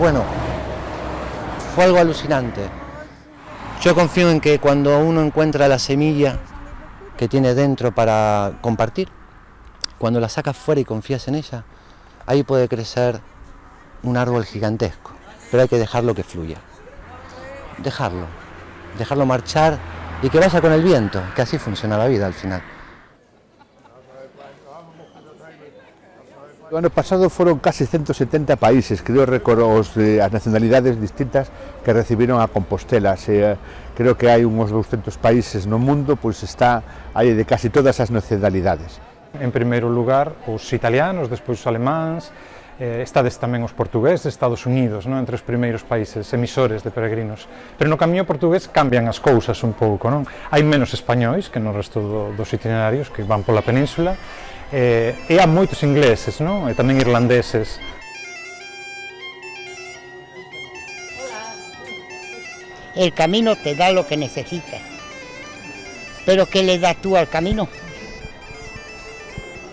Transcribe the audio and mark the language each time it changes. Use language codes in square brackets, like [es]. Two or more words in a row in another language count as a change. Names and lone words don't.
[es] Bueno, fue algo alucinante. Yo confío en que cuando uno encuentra la semilla que tiene dentro para compartir, cuando la sacas fuera y confías en ella, ahí puede crecer un árbol gigantesco, pero hay que dejarlo que fluya. Dejarlo marchar y que vaya con el viento, que así funciona la vida al final. [gl] O ano pasado foron casi 170 países, creo recordar as nacionalidades distintas que recibiron a Compostela. Creo que hai uns 200 países no mundo, pois está aí de casi todas as nacionalidades. En primeiro lugar, os italianos, despois os alemáns, estades tamén os portugueses, Estados Unidos, non? Entre os primeiros países emisores de peregrinos. Pero no camiño portugués cambian as cousas un pouco, non? Hai menos españois que no resto dos itinerarios que van pola península, e há moitos ingleses, non? E tamén irlandeses. [es] El camino te da lo que necesitas, pero ¿qué le das tú al camino?